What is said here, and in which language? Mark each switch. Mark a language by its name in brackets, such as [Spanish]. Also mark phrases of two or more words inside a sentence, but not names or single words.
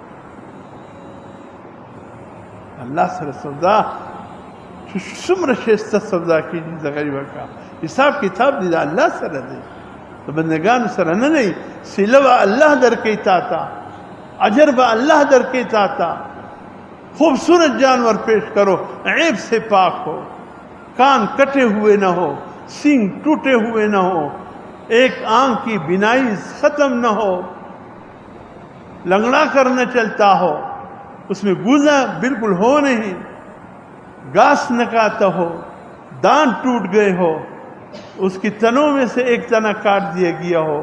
[Pashto] الله سره سودا چې څومره ښایسته سودا کېږي دغه یې وکړه. حساب کتاب دی د الله سره دی، د بندګانو سره نه دی. صله به الله درکوي تا ته، اجر به اللہ درکے چاہتا. [Urdu] خوبصورت جانور پیش کرو، عیب سے پاک ہو، کان کٹے ہوئے نہ ہو، سینگ ٹوٹے ہوئے نہ ہو، ایک آنکھ کی بینائی ختم نہ ہو، لنگڑا کر نہ چلتا ہو، اس میں گوزا بالکل ہو نہیں، گاس نہ کاتا ہو، دانت ٹوٹ گئے ہو، اس کی تنوں میں سے ایک تنا کاٹ دیا گیا ہو.